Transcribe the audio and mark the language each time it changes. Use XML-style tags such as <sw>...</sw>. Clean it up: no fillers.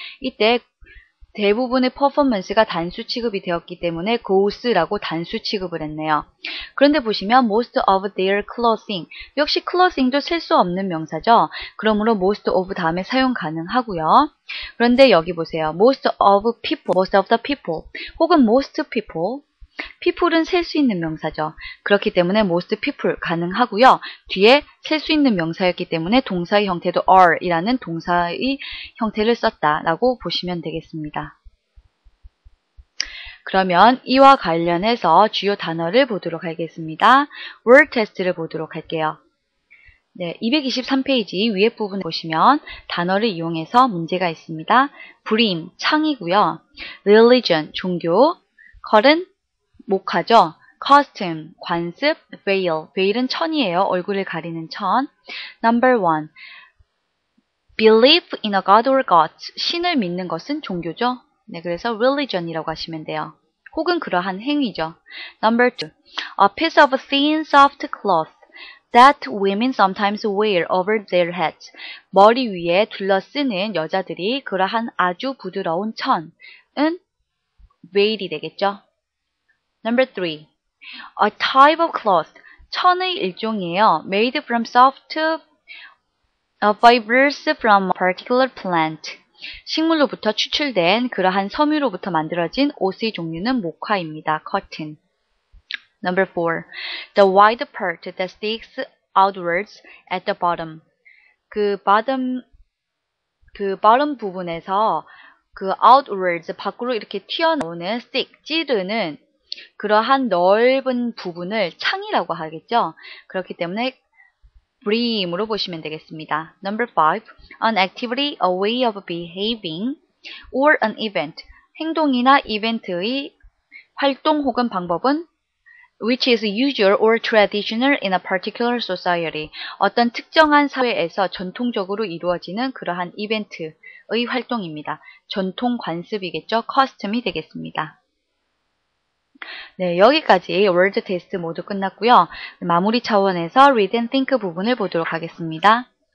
<ko>이때 대부분의 퍼포먼스가 단수 취급이 되었기 때문에 goes라고 단수 취급을 했네요. 그런데 보시면</ko> <en>most of their clothing</en> <ko>역시 clothing도 셀 수 없는 명사죠. 그러므로 most of 다음에 사용 가능하고요. 그런데 여기 보세요.</ko> <en>most of people, most of the people 혹은 most people people은</en> <ko>셀 수 있는 명사죠. 그렇기 때문에 most people 가능하고요. 뒤에 셀 수 있는 명사였기 때문에 동사의 형태도 are이라는 동사의 형태를 썼다라고 보시면 되겠습니다. 그러면 이와 관련해서 주요 단어를 보도록 하겠습니다. word test를 보도록 할게요. 네, 223페이지 위에 부분에 보시면 단어를 이용해서 문제가 있습니다. brim, 창이고요. religion, 종교, col은 목화죠. costume, 관습, veil, veil은 천이에요. 얼굴을 가리는 천.</ko> <en>number 1, belief in a god or gods,</en> <ko>신을 믿는 것은 종교죠. 네, 그래서 religion이라고 하시면 돼요. 혹은 그러한 행위죠.</ko> <en>number 2, a piece of thin soft cloth that women sometimes wear over their heads,</en> <ko>머리 위에 둘러쓰는 여자들이 그러한 아주 부드러운 천은 veil이 되겠죠.</ko> <en>Number 3, a type of cloth,</en> <ko>천의 일종이에요.</ko> <en>Made from soft fibers from a particular plant.</en> <ko>식물로부터 추출된 그러한 섬유로부터 만들어진 옷의 종류는 목화입니다.</ko> <en>cotton. Number 4, the wide part that sticks outwards at the bottom.</en> <ko>그 bottom 부분에서 그 outwards, 밖으로 이렇게 튀어나오는 stick, 찌르는 그러한 넓은 부분을 창이라고 하겠죠. 그렇기 때문에 brim으로 보시면 되겠습니다.</ko> <en>Number 5, an activity, a way of behaving, or an event.</en> <ko>행동이나 이벤트의 활동 혹은 방법은</ko> <en>which is usual or traditional in a particular society.</en> <ko>어떤 특정한 사회에서 전통적으로 이루어지는 그러한 이벤트의 활동입니다. 전통 관습이겠죠. custom이 되겠습니다. 네, 여기까지 word 테스트 모두 끝났고요. 마무리 차원에서 read and think 부분을 보도록 하겠습니다.</ko>